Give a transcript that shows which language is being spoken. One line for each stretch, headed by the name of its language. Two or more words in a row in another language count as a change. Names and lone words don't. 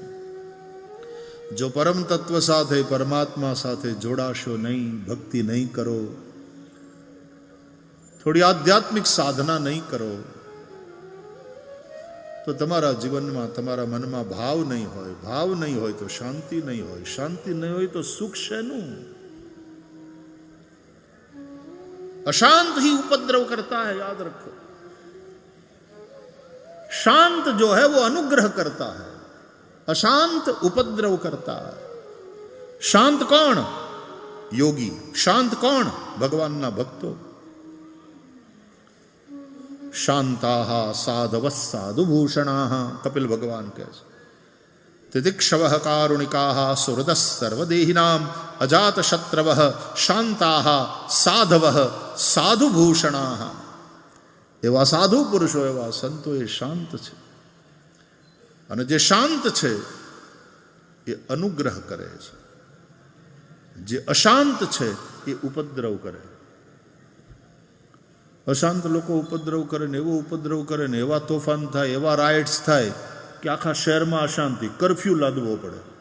Gujarati: જો પરમ તત્વ સાથે, પરમાત્મા સાથે જોડાશો નહીં, ભક્તિ નહીં કરો, થોડી આધ્યાત્મિક સાધના નહીં કરો, તો તમારા જીવનમાં, તમારા મનમાં ભાવ નહીં હોય. ભાવ નહીં હોય તો શાંતિ નહીં હોય. શાંતિ નહીં હોય તો સુખ શેનું?
Hindi: अशांत ही उपद्रव करता है, याद रखो. शांत जो है वो अनुग्रह करता है, अशांत उपद्रव करता है. शांत कौन? योगी. शांत कौन?
Gujarati: ભગવાન ના ભક્તો.
Sanskrit: शांताः साधवः साधुभूषणाः,
Gujarati: કપિલ ભગવાન કહે છે.
Sanskrit: तितिक्षवः कारुणिकाः सुहृदः सर्वदेहिनां अजात शत्रवः शांताः साधवः साधुभूषणाः.
Gujarati: એવા સાધુ પુરુષો, એવા સંતો એ શાંત છે. અને જે શાંત છે એ અનુગ્રહ કરે છે, જે અશાંત છે એ ઉપદ્રવ કરે. અશાંત લોકો ઉપદ્રવ કરે ને એવો ઉપદ્રવ કરે ને એવા તોફાન થાય, એવા રાઇટ્સ થાય કે આખા શહેરમાં અશાંતિ, કરફ્યુ લાદવો પડે.